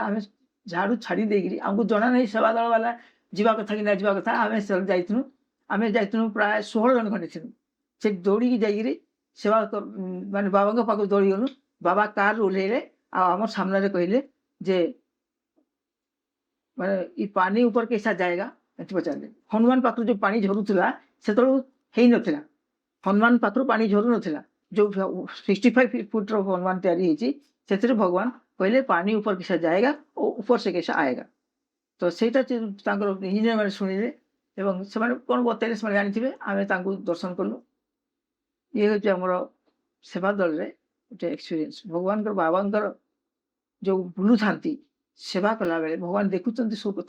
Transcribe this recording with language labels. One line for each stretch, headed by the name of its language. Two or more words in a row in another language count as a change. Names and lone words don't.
Odia: ଆମେ ଝାଡ଼ୁ ଛାଡ଼ି ଦେଇକିରି, ଆମକୁ ଜଣା ନାହିଁ ସେବା ଦଳ ବାଲା ଯିବା କଥା କି ନା ଯିବା କଥା। ଆମେ ଯାଇଥିଲୁ ପ୍ରାୟ 16 ଜଣ ଖଣ୍ଡେ ଥିଲୁ। ସେ ଦୌଡ଼ିକି ଯାଇକିରି ସେବା ମାନେ ବାବାଙ୍କ ପାଖକୁ ଦୌଡ଼ି ଗଲୁ। ବାବା କାରରୁ ଓହ୍ଲେଇଲେ ଆଉ ଆମର ସାମ୍ନାରେ କହିଲେ ଯେ ମାନେ ଇ ପାଣି ଉପରେ
Hindi: कैसा जाएगा
Odia: ଏମିତି ପଚାରିଲେ। ହନୁମାନ ପାଖରୁ ଯୋଉ ପାଣି ଝରୁଥିଲା ସେତେବେଳକୁ ହେଇନଥିଲା, ହନୁମାନ ପାଖରୁ ପାଣି ଝରୁ ନଥିଲା। ଯୋଉ 65 ଫୁଟର ହନୁମାନ ତିଆରି ହେଇଛି, ସେଥିରେ ଭଗବାନ କହିଲେ ପାଣି ଉପରେ
Hindi: कैसा जाएगा
Odia: ଓ
Hindi: ऊपर से कैसा आएगा।
Odia: ତ ସେଇଟା ତାଙ୍କର ଇଞ୍ଜିନିୟର ମାନେ ଶୁଣିଲେ ଏବଂ ସେମାନେ କ'ଣ ବତେଇଲେ ସେମାନେ ଜାଣିଥିବେ। ଆମେ ତାଙ୍କୁ ଦର୍ଶନ କଲୁ। ଇଏ ହେଉଛି ଆମର ସେବା ଦଳରେ ଗୋଟେ ଏକ୍ସପିରିଏନ୍ସ। ଭଗବାନଙ୍କର ବାବାଙ୍କର ଯୋଉ ବୁଲୁଥାନ୍ତି ସେବା କଲାବେଳେ ଭଗବାନ ଦେଖୁଛନ୍ତି ସବୁ କଥା।